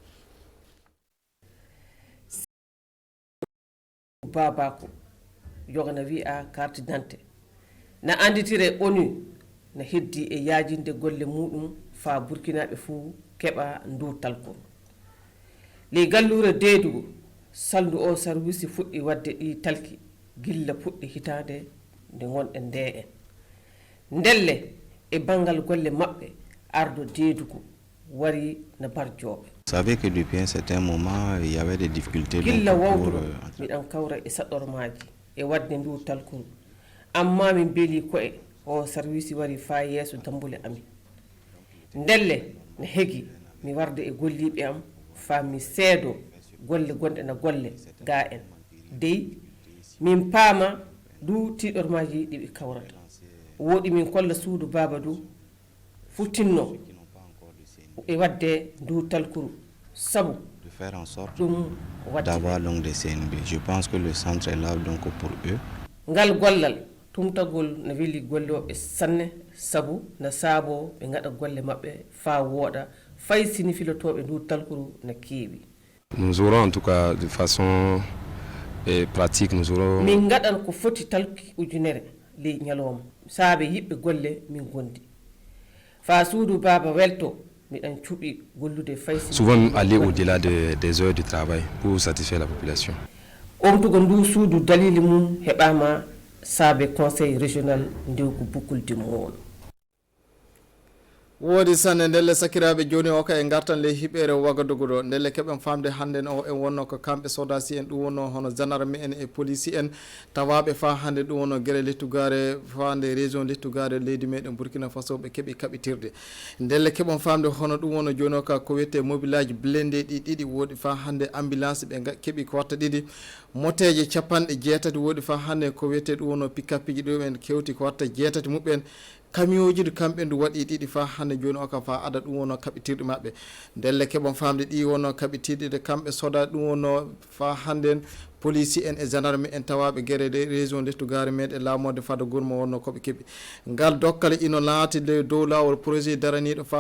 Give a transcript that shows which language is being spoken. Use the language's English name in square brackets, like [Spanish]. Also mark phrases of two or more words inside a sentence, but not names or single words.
[Fula] babako yogana wi'a [French] carte d'identité [Fula] na anditire ONU na heddi e yaajinde golle muɗum fa burkinaɓe fuu keɓa ndu talkol ley gallure deedugo saldu o service fuɗɗi wadde ɗi talki gilla puɗɗi hitande nde gonɗen nde en ndelle e bangal golle maɓɓe ardo deedugo wari na barjoɓe [French] Vous savez que depuis un certain moment, il y avait des difficultés. [Fula] gilla wawdugo miɗan kawra e saɗɗormaji e wadde ndu talkol amma min beeli koye o service wari fa yeeso dambule amin ndelle ne heegi mi warde e golliɓe am fa mi seedo golle gonɗe na golle ga en dey min paama du tiɗormaji ɗiɓe kawrata woɗi min kolla suudu baba du futtinno e wadde ndu talkuru sabu [French] De faire en sorte [Fula] ɗum wadde [French] d'avoir donc des CNB. Je pense que le centre est là donc pour eux. [Fula] ngal gollal tumtagol no weli golloɓe sanne sabu no saabo ɓe gaɗa golle maɓɓe fa wooɗa fay sini filotoɓe ndu talkuru no keewi. [French] Nous aurons en tout cas de façon pratique nous aurons [Fula] min gaɗan ko foti talki ujunere ley ñalowma saabe yiɓɓe golle min gondi fa suudu baba welto miɗan cuɓi gollude fay [French] souvent aller au-delà des heures de travail pour satisfaire la population. [Fula] omtugo ndu suudu dalili mum heɓama saabe [French] conseil régional [Fula] ndewgu bukkulde moon. woodi sanne ndelle sakiraɓe joni o ka e gartan ley hiɓere wagadugu ɗo ndelle keɓen famde hande o en wonno ko kamɓe sodasi en ɗum wonno hono gendarme en e police en tawaɓe fa hande ɗum wonno guere lettugare fande région lettugare leydi meɗen Burkina Faso ɓe keeɓi kaɓitirde ndelle keɓon famde hono ɗum wonno joni o ka ko wiyete mobilaji blindé ɗi ɗiɗi woodi fa hande ambulance ɓe keeɓi ko watta ɗiɗi moteje capanɗe 6 woodi fa hande ko wiyete ɗum wonno pick-up ji ɗumen kewti ko watta 6 muɓen camion ji kamɓe ndu waɗi ɗiɗi fa hande joni o ka fa ada ɗum wonno kaɓitirɗe maɓɓe ndelle keɓon famde ɗi wonno kaɓitirɗe kamɓe soda ɗum wonno fa hande police en e gendarme en tawaɓe guere [French] de région [Fula] lettugare meɗe laamode fada gurmo wonno koɓe keeɓi ngal dokkale ino laati le dow lawol projet daraniɗo fa